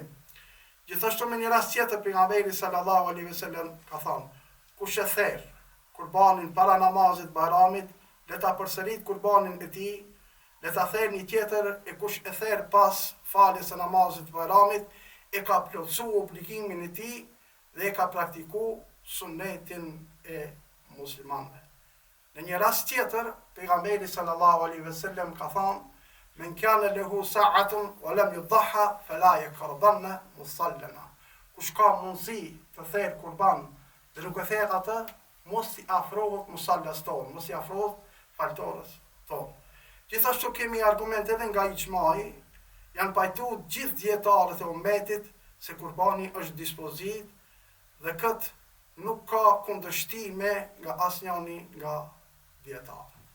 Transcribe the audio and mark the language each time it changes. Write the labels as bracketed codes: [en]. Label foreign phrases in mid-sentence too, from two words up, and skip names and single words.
[sq] Gjithashtu me një rast tjetër pejgamberi [ar] صلى الله عليه وسلم [sq] ka thënë, kush e therr kurbanin para namazit bajramit, le ta përsërit kurbanin e tij, le ta therr një tjetër, e kush e therr pas faljes së namazit bajramit, e ka plotësuar obligimin e tij dhe e ka praktiku sunetin e muslimanëve. Në një rast tjetër, pejgamberi [ar] صلى الله عليه وسلم [sq] ka thënë, [ar] من كان له سعة ولم يضح فلا يقربن مصلانا. [sq] Kush ka mundësi të therr kurban dhe nuk e therr atë, mos i afrohet musallas tonë, mos i afrohet faltorës tonë. Gjithashtu kemi argumente edhe nga ixhmai, janë pajtuar gjithë dietarët e ummetit se kurbani është dispozit dhe këtë nuk ka kundërshtime nga asnjëri nga dietarët.